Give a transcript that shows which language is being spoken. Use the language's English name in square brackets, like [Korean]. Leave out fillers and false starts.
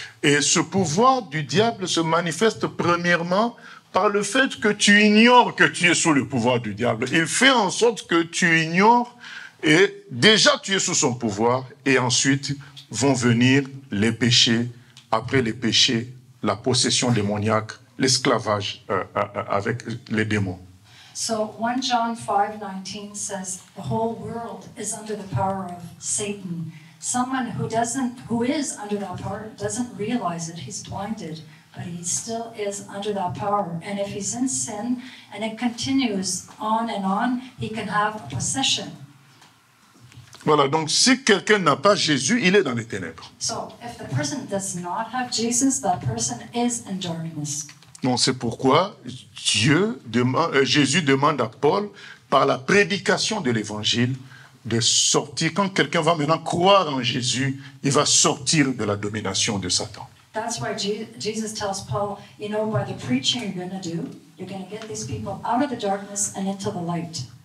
[French] Et ce pouvoir du diable se manifeste premièrement par le fait que tu ignores que tu es sous le pouvoir du diable. Il fait en sorte que tu ignores et déjà tu es sous son pouvoir et ensuite vont venir les péchés, après les péchés, la possession démoniaque, l'esclavage avec les démons. [English] So 1 John 5:19 says the whole world is under the power of Satan. Someone who is under that power doesn't realize it. He's blinded, but he still is under that power. And if he's in sin and it continues on, he can have a possession. [French] Voilà, donc si quelqu'un n'a pas Jésus, il est dans les ténèbres. [English] So if the person does not have Jesus, that person is in darkness. [French] Donc c'est pourquoi Jésus demande à Paul, par la prédication de l'évangile, de sortir. Quand quelqu'un va maintenant croire en Jésus, il va sortir de la domination de Satan. [English] That's why Jesus tells Paul, you know, by the preaching you're going to do, you're going to get these people out of the darkness and into the light.